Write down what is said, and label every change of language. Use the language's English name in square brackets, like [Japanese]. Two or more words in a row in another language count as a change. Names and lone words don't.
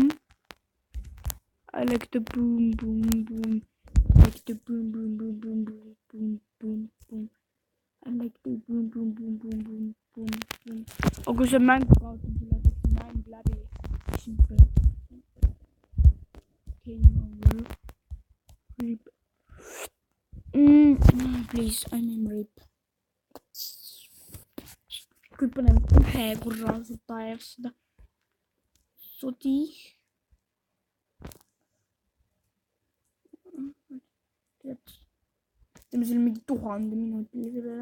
[English] I like the boom, boom, boom. I like the boom, boom, boom, boom, boom, boom, boom, boom. I like the boom, boom, boom, boom, boom, boom, boom. [Estonian] Oh, kui see mäng kaotab, siis mäng läbi. [English] Game over. Rip. Please, I'm in rip. [Estonian] Kui panen ühe korra taevas seda sodi. Teeme selle mingi 1000 minutilise peale.